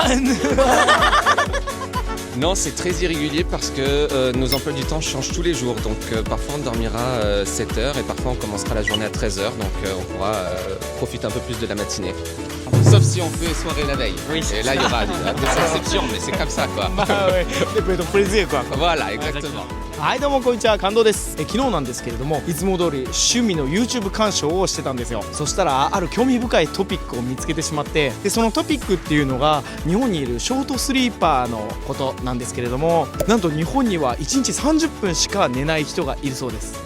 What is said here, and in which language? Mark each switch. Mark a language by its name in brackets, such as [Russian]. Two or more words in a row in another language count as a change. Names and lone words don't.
[French] Non, c'est très irrégulier parce que nos emplois du temps changent tous les jours. Donc parfois on dormira 7 heures et parfois on commencera la journée à 13 heures. Donc on pourra profiter un peu plus de la matinée. Sauf si on fait soirée la veille. Oui. Et là il y aura des exceptions, mais c'est comme ça quoi. ouais, ça peut être plaisir quoi. Voilà, exactement. [Japanese] はいどうもこんにちは、感動です。昨日なんですけれども、いつも通り趣味の YouTube 鑑賞をしてたんですよ。そしたらある興味深いトピックを見つけてしまって、でそのトピックっていうのが日本にいるショートスリーパーのことなんですけれども、なんと日本には1日30分しか寝ない人がいるそうです。